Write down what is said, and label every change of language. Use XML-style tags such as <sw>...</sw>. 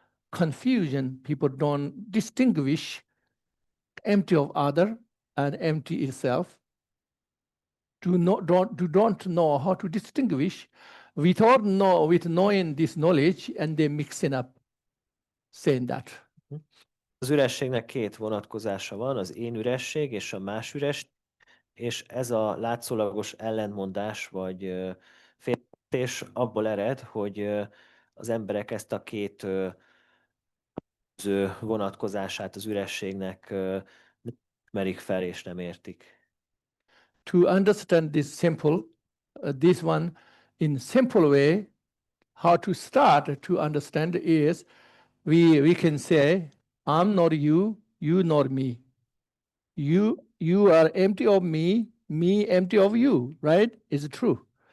<en>Confusion, people don't distinguish empty of other and empty itself. Don't know how to distinguish with knowing this knowledge, and they mixing up saying that.</en> <hu>Az ürességnek két vonatkozása van, az én üresség és a más üresség, és ez a látszólagos ellentmondás vagy félreértés abból ered, hogy az emberek ezt a két vonatkozását az ürességnek nem ismerik fel és nem értik.</hu> <en>To understand this one in simple way, how to start to understand is we can say, I'm not you, you not me. You are empty of me, me empty of you, right? It's true.</en>